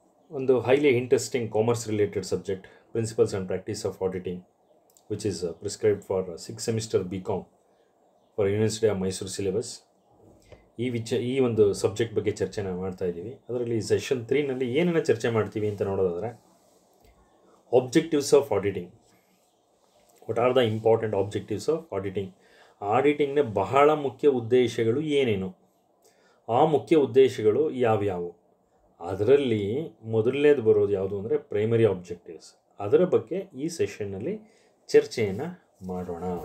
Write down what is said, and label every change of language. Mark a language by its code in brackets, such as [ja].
[en] ಒಂದು highly interesting commerce related subject, principles and practice of auditing, which is prescribed for 6th semester BCom for university of Mysuru syllabus. [kn] ಈ ಒಂದು subject ಬಗ್ಗೆ ಚರ್ಚೆನ ಮಾಡ್ತಾ ಇದ್ದೀವಿ. ಅದರಲ್ಲಿ session 3ನಲ್ಲಿ ಏನನ್ನು ಚರ್ಚೆ ಮಾಡ್ತೀವಿ ಅಂತ ನೋಡೋದಾದರೆ, [en] objectives of auditing. What are the important objectives of auditing? [kn] ಆಡಿಟಿಂಗ್ನ ಬಹಳ ಮುಖ್ಯ ಉದ್ದೇಶಗಳು ಏನೇನು, ಆ ಮುಖ್ಯ ಉದ್ದೇಶಗಳು ಯಾವ್ಯಾವು? ಅದರಲ್ಲಿ ಮೊದಲನೇದು ಬರೋದು ಯಾವುದು ಅಂದರೆ ಪ್ರೈಮರಿ ಆಬ್ಜೆಕ್ಟಿವ್ಸ್. ಅದರ ಬಗ್ಗೆ ಈ ಸೆಷನ್ನಲ್ಲಿ ಚರ್ಚೆಯನ್ನು ಮಾಡೋಣ.